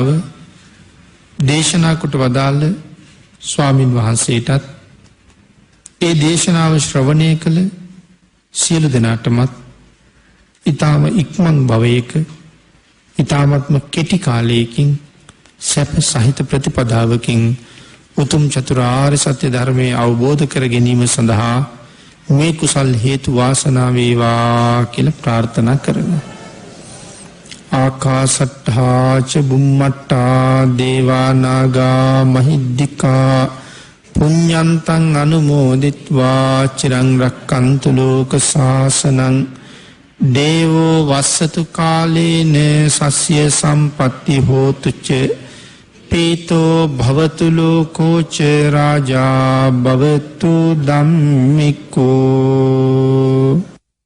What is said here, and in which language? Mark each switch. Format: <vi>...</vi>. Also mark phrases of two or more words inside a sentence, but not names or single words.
<si>දේශනා කොට වදාළ ස්වාමින් වහන්සේටත් ඒ දේශනාව ශ්‍රවණය කළ සියලු දෙනාටමත් ඊටම ඉක්මන් භවයක ඊටමත්ම කෙටි කාලයකින් සැප සහිත ප්‍රතිපදාවකින් උතුම් චතුරාර්ය සත්‍ය ධර්මයේ අවබෝධ කර ගැනීම සඳහා මේ කුසල් හේතු වාසනා වේවා කියලා ප්‍රාර්ථනා කරනවා.</si> <pi>ආකාසට්ඨා ච බුම්මට්ඨා දේවා නාග මහිද්దికා පුඤ්ඤන්තං අනුමෝදිත්වා චිරං රක්칸තු ලෝක සාසනං දේවෝ වස්සතු කාලේන සස්ය සම්පත්ති හෝතු ච පීතෝ භවතු ලෝකෝච රාජා භවතු ධම්මිකෝ</pi>